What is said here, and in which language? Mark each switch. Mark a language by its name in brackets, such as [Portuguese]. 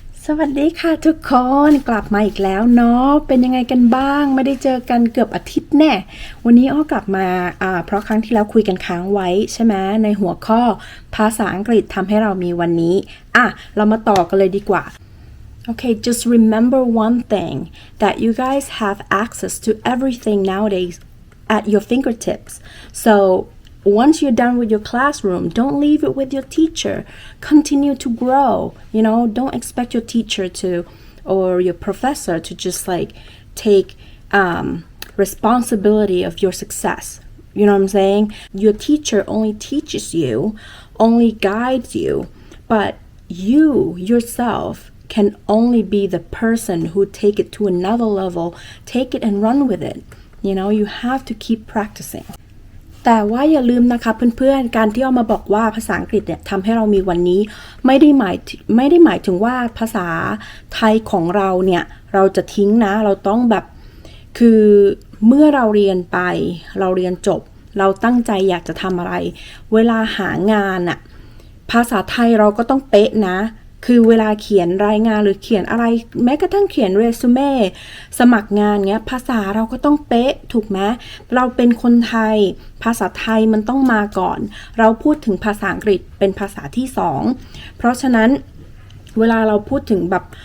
[Thai] สวัสดีค่ะทุกคนกลับมาอีกแล้วเนาะเป็นยังไงกันบ้างไม่ได้เจอกันเกือบอาทิตย์แน่วันนี้อ้อกลับมาเพราะครั้งที่แล้วคุยกันค้างไว้ใช่ไหมในหัวข้อภาษาอังกฤษทำให้เรามีวันนี้เรามาต่อกันเลยดีกว่า [English] Okay, just remember one thing that you guys have access to everything nowadays at your fingertips. So,Once you're done with your classroom, don't leave it with your teacher. Continue to grow. Don't expect your teacher to or your professor to just like take responsibility of your success. You know what I'm saying? Your teacher only teaches you, only guides you, but you yourself can only be the person who take it to another level, take it and run with it. You have to keep practicing. [Thai] แต่ว่าอย่าลืมนะคะเพื่อนๆการที่เอามาบอกว่าภาษาอังกฤษเนี่ยทำให้เรามีวันนี้ไม่ได้หมายถึงว่าภาษาไทยของเราเนี่ยเราจะทิ้งนะเราต้องแบบ คือเมื่อเราเรียนไปเราเรียนจบเราตั้งใจอยากจะทำอะไรเวลาหางานอะภาษาไทยเราก็ต้องเป๊ะนะคือเวลาเขียนรายงานหรือเขียนอะไรแม้กระทั่งเขียนเรซูเม่สมัครงานเงี้ยภาษาเราก็ต้องเป๊ะถูกไหมเราเป็นคนไทยภาษาไทยมันต้องมาก่อนเราพูดถึงภาษาอังกฤษเป็นภาษาที่สองเพราะฉะนั้นเวลาเราพูดถึงแบบ